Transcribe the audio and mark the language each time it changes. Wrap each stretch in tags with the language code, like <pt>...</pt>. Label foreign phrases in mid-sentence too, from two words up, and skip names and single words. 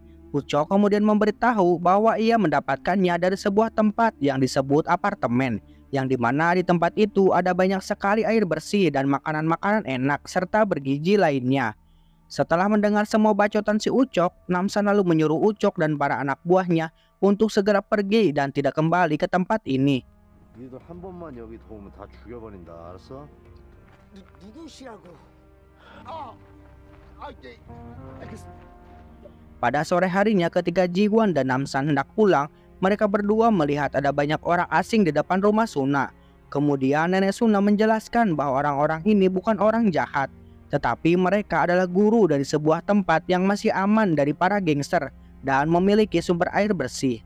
<id>Ucok kemudian memberitahu bahwa ia mendapatkannya dari sebuah tempat yang disebut apartemen, yang dimana di tempat itu ada banyak sekali air bersih dan makanan-makanan enak serta bergizi lainnya. Setelah mendengar semua bacotan si Ucok, Namsan lalu menyuruh Ucok dan para anak buahnya untuk segera pergi dan tidak kembali ke tempat ini.</id> <ko>니들 한 번만 여기 도우면 다 죽여버린다. 알았어? 누구시라고?</ko> <id>Pada sore harinya ketika Jiwon dan Namsan hendak pulang, mereka berdua melihat ada banyak orang asing di depan rumah Suna. Kemudian nenek Suna menjelaskan bahwa orang-orang ini bukan orang jahat, tetapi mereka adalah guru dari sebuah tempat yang masih aman dari para gangster dan memiliki sumber air bersih.</id>